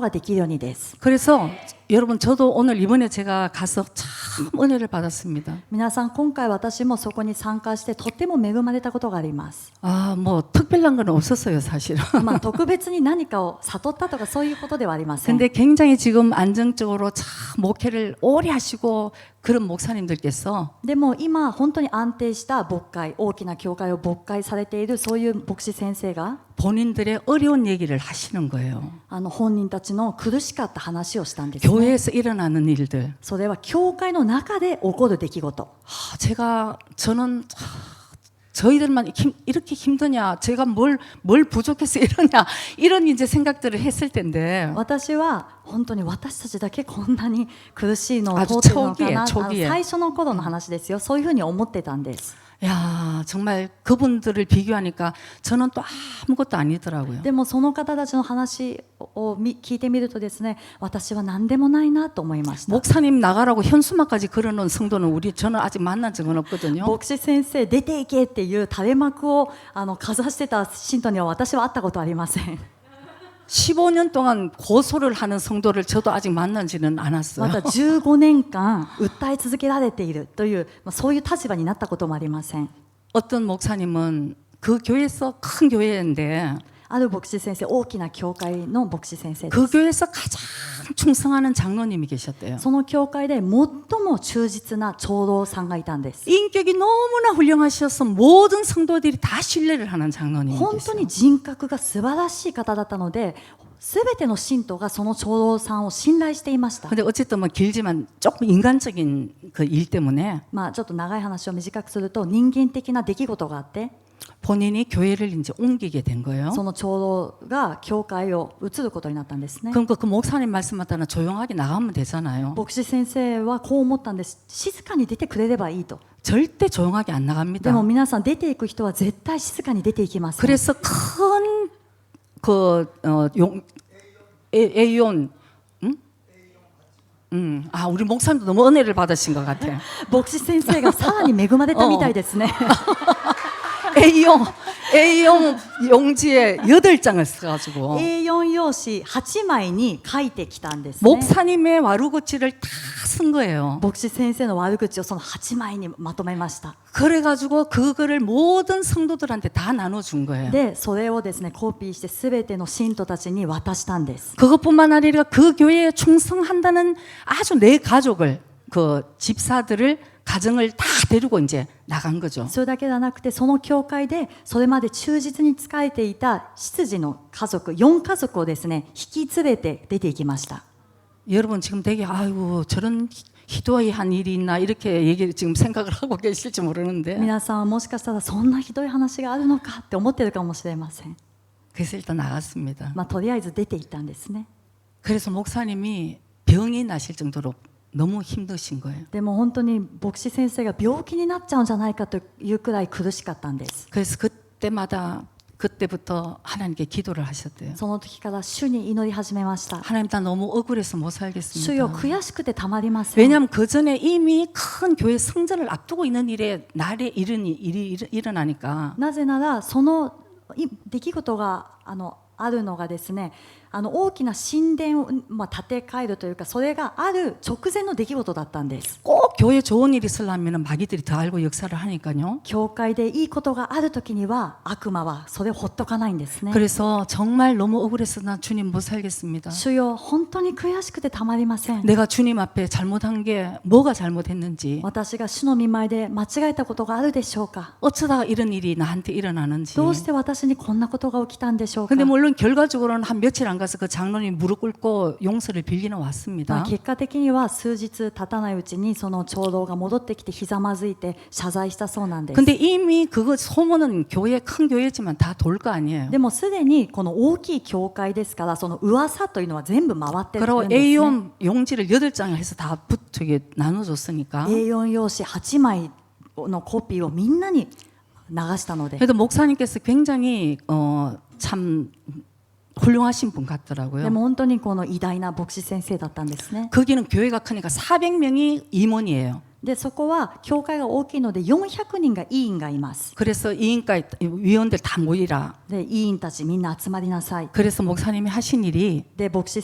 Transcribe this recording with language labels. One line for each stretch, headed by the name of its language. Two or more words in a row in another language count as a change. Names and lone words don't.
Japanese: さらに成熟して悟ることができるようにです。
Korean: 그래서 여러분 저도 오늘 이번에 제가 가서 참 은혜를 받았습니다.
Japanese: 皆さん今回私もそこに参加してとっても恵まれたことがあります
Korean: 아, 뭐 특별한 건 없었어요, 사실은.
Japanese: まあ特別に何かを悟ったとかそういうことではありません
Korean: 근데 굉장히 지금 안정적으로 참 목회를 오래 하시고 그런 목사님들께서
Japanese: でも今本当に安定した牧会大きな教会を牧会されているそういう牧師先生が
Korean: 본인들의 어려운 얘기를 하시는 거예요.
Japanese: 本人たちの苦しかった話をしたんですね
Korean: 교회에서 일어나는 일들.
Japanese: それは教会の中で起こる出来事
Korean: 저는 저희들만 이렇게 힘드냐, 제가 뭘 부족해서 이러냐, 이런 이제 생각들을 했을 텐데.
Japanese: 私は本当に私たちだけこんなに苦しいのをあ通ってるのかな
Korean: 초기에
Japanese: 最初の頃の話ですよそういうふうに思ってたんです
Korean: 야, 정말 그분들을 비교하니까 저는 또 아무것도 아니더라고요.
Japanese: でもその方たちの話を聞いてみるとですね私は何でもないなと思いました
Korean: 목사님 나가라고 현수막까지 걸어놓은 성도는 저는 아직 만난 적은 없거든요.
Japanese: 牧師先生出ていけっていう垂れ幕をかざしてた信徒には私は会ったことありません
Korean: 15년 동안 고소를 하는 성도를 저도 아직 만나지는
Japanese: ま
Korean: 않았어요.
Japanese: た15年間訴え続けられているという、そういう立場になったこともありません
Korean: 어떤 목사님은 그 교회에서 큰 교회인데
Japanese: ある牧師先生大きな教会の牧師先生で
Korean: 그
Japanese: す
Korean: 교회에서 가장 충성하는 장로님이 계셨대요.
Japanese: その教会で最も忠実な長老さんがいたんです
Korean: 인격이 너무나 훌륭하셔서 모든 성도들이 다 신뢰를 하는 장로님이
Japanese: 本当
Korean: 계세요.
Japanese: に人格が素晴らしい方だったので全ての信徒がその長老さんを信頼していました
Korean: 근데 어쨌든 뭐 길지만 조금 인간적인 그 일 때문에
Japanese: ちょっと長い話を短くすると人間的な出来事があって
Korean: 본인이 교회를 이제 옮기게 된 거예요.
Japanese: その長老が教会を移ることになったんですね
Korean: 그럼 그 목사님 말씀하다는 조용하게 나가면 되잖아요.
Japanese: 牧師先生はこう思ったんです静かに出てくれればいいと
Korean: 절대 조용하게 안
Japanese: で
Korean: 나갑니다.
Japanese: も皆さん出ていく人は絶対静かに出ていきます
Korean: 그래서 큰그 A온 아 우리 목사님도 너무 은혜를 받으신 것 같아.
Japanese: 牧師先生がさらに恵まれたみたいですね
Korean: A용 용지에 8장을 써가지고
Japanese: A4 用紙8枚に書いてきたんですね
Korean: 목사님의 와루거치를 다 쓴 거예요.
Japanese: 牧師先生の悪口をその8枚にまとめました
Korean: 그래가지고 그거를 모든 성도들한테 다 나눠준 거예요.
Japanese: でそれをですねコピーして全ての信徒たちに渡したんです
Korean: 그것뿐만 아니라 그 교회에 충성한다는 아주 내 가족을 그 집사들을 가정을 다 데리고 이제 나간 거죠.
Japanese: それだけではなくてその教会でそれまで忠実に仕えていた執事の家族4家族をですね引き連れて出ていきました
Korean: 여러분 지금 되게 아이고 저런 희도한 일이 있나 이렇게 얘기를 지금 생각을 하고 계실지 모르는데
Japanese: 皆さんはもしかしたらそんなひどい話があるのかって思ってるかもしれません
Korean: 그래서 일단 나갔습니다.
Japanese: とりあえず出ていったんですね
Korean: 그래서 목사님이 병이 나실 정도로 너무 힘드신 거예요.
Japanese: でも本当に牧師先生が病気になっちゃうんじゃないかというくらい苦しかったんです
Korean: 그래서 그때부터 하나님께 기도를 하셨대요.
Japanese: その時から主に祈り始めました
Korean: 하나님 나 너무 억울해서 못
Japanese: 主よ
Korean: 살겠습니다.
Japanese: 悔しくてたまりません
Korean: 왜냐하면 그 전에 이미 큰 교회 성전을 앞두고 있는 날에 일이 일어나니까
Japanese: なぜならその出来事があるのがですね大きな神殿を、建て替えるというかそれがある直前の出来事だったんです
Korean: 꼭 교회 좋은 일이 있으려면 마귀들이 더 알고 역사를 하니까요.
Japanese: 教会でいいことがある時には悪魔はそれをほっとかないんですね
Korean: 그래서 정말 너무 억울해서 나 주님 못 살겠습니다.
Japanese: 主よ本当に悔しくてたまりません
Korean: 내가 주님 앞에 잘못한 게 뭐가 잘못했는지
Japanese: 私が主の御前で間違えたことがあるでしょうか
Korean: 어쩌다가 이런 일이 나한테 일어나는지
Japanese: どうして私にこんなことが起きたんでしょうか
Korean: 근데 물론 결과적으로는 한 며칠 안 가서 그 장로님 무릎 꿇고 용서를 빌리는 왔습니다.
Japanese: 結果的には数日経たないうちにその長老が戻ってきてひざまずいて謝罪したそうなんです
Korean: 근데 이미 그거 소문은 큰 교회지만 다 돌 거 아니에요.
Japanese: でもすでにこの大きい教会ですからその噂というのは全部回ってるん
Korean: 그리고
Japanese: ですね
Korean: A4 용지를 8장을 해서 다 나눠줬으니까.
Japanese: A4 用紙8枚のコピーをみんなに流したので
Korean: 그래도 목사님께서 굉장히 참 훌륭하신 분
Japanese: で
Korean: 같더라고요.
Japanese: も本当にこの偉大な牧師先生だったんですね
Korean: 거기는 교회가 크니까 400명이 임원이에요.
Japanese: でそこは教会が大きいので400人が委員がいます
Korean: 그래서 이인과 위원들 다 모이라.
Japanese: で委員たちみんな集まりなさい
Korean: 그래서 목사님이 하신 일이